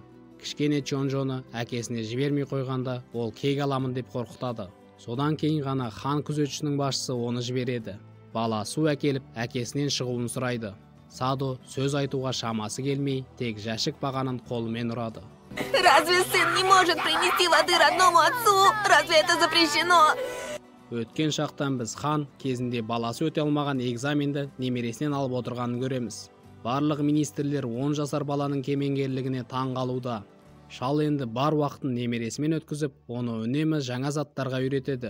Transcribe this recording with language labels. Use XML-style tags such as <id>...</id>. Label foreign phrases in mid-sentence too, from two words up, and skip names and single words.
<kk>Кішкене Чонжоны әкесіне жібермей қойғанда ол кек аламын деп қорқытады. Содан кейін ғана хан күзетшінің басшысы оны жібереді. Бала су әкеліп әкесінен шығуын сұрайды. Садо сөз айтуға шамасы келмей, тек жәшік бағанын қолымен ұрады.</kk> <ru>Разве сын не может принести воды родному отцу? Разве это запрещено?</ru> <kk>Өткен шақтан біз хан кезінде баласы өте алмаған экзаменді немересінен алып отырғанын көреміз. Барлық министрлер 10 жасар баланың кемеңгерлігіне таң қалуда. Шал енді бар уақытын немересімен өткізіп, оны үнемі жаңа заттарға үйретеді.</kk>